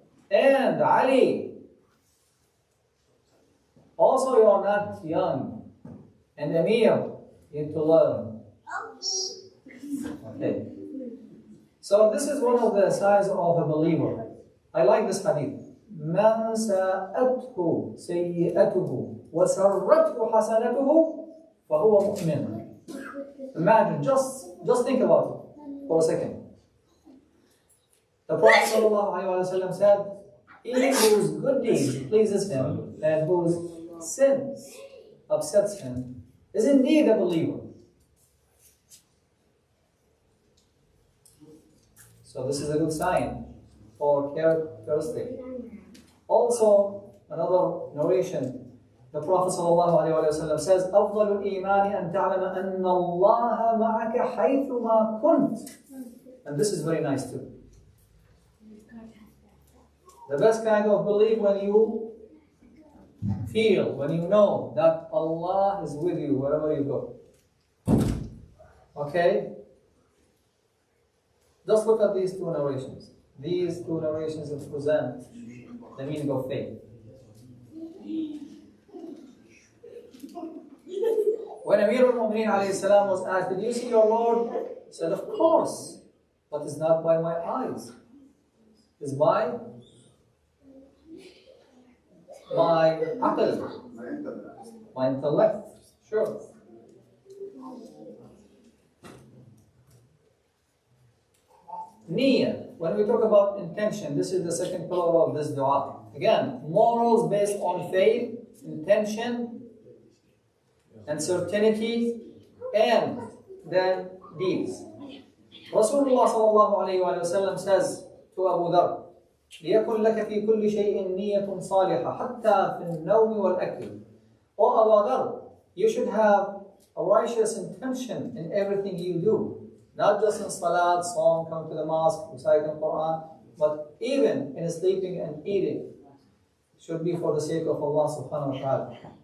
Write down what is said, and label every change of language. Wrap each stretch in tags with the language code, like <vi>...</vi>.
<en>And Ali, also you are not young. And Amir, you need to learn. Okay. So this is one of the signs of a believer. I like this hadith.</en> <ar>من ساءته سيئته وسرته حسنته فهو مؤمن.</ar> <en>Imagine, just think about it for a second. The Prophet ﷺ said, he whose good deeds pleases him and whose sins upsets him is indeed a believer. So this is a good sign or characteristic. Also, another narration, the Prophet ﷺ says,</en> <ar>أفضل الإيمان أن تعلم أن الله معك حيثما كنت.</ar> <en>And this is very nice too. The best kind of belief when you feel, when you know that Allah is with you wherever you go. Okay? Just look at these two narrations. These two narrations represent the meaning of faith. When Amir al-Mu'mineen alayhi salam was asked, did you see your Lord? He said, of course, but it's not by my eyes. It's by my aql, my intellect. Sure. Niyyah. When we talk about intention, this is the second pillar of this dua. Again, morals based on faith, intention, and certainty, and then deeds.</en> <ar>Rasulullah sallallahu alayhi wa sallam</ar> <en>says to</en> <ar>Abu Dhar, لِيَكُنْ لَكَ فِي كُلِّ شَيْءٍ نِيَّةٌ صَالِحَةٌ حَتَّى فِي النَّوْمِ وَالْأَكْلِ.</ar> <en>O Abu Dhar, you should have a righteous intention in everything you do. Not just in salat, song, come to the mosque, reciting Quran, but even in sleeping and eating. It should be for the sake of Allah subhanahu wa ta'ala.</en>